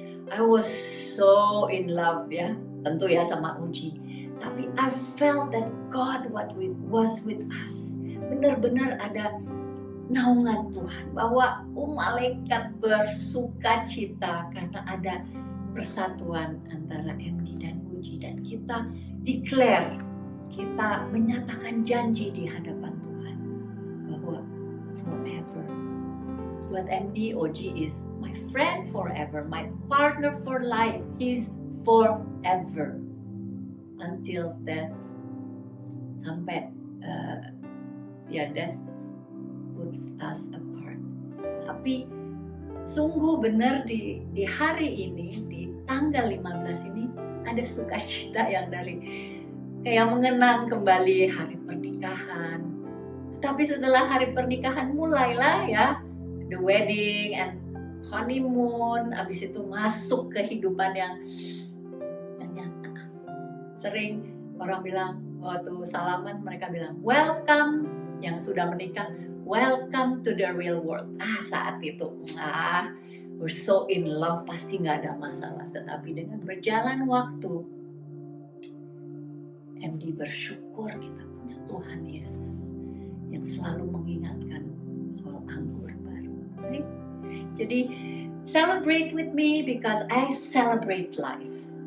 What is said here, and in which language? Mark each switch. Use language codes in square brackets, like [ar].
[en] I was so in love [id] ya, tentu ya sama [en] Oji. [id] Tapi [en] I felt that God was with us. [id] Benar-benar ada naungan Tuhan, bahwa malaikat bersuka cita karena ada persatuan antara MD dan Uji, dan kita declare, kita menyatakan janji di hadapan Tuhan bahwa forever. Buat [en] MD, Oji is my friend forever, my partner for life. He's forever until death, [id] sampai [en] death puts us apart. [id] Tapi sungguh benar di hari ini, di tanggal 15 ini, ada sukacita yang dari kayak mengenang kembali hari pernikahan. Tapi setelah hari pernikahan mulailah ya [en] the wedding and honeymoon, [id] habis itu masuk kehidupan yang nyata. Sering orang bilang waktu salaman, mereka bilang [en] welcome, [id] yang sudah menikah [en] welcome to the real world. [id] Saat itu, [en] we're so in love, [id] pasti nggak ada masalah. Tetapi dengan berjalan waktu, MD bersyukur kita punya Tuhan Yesus yang selalu mengingatkan soal anggur baru. [en] Right? [id] Jadi, [en] celebrate with me because I celebrate life.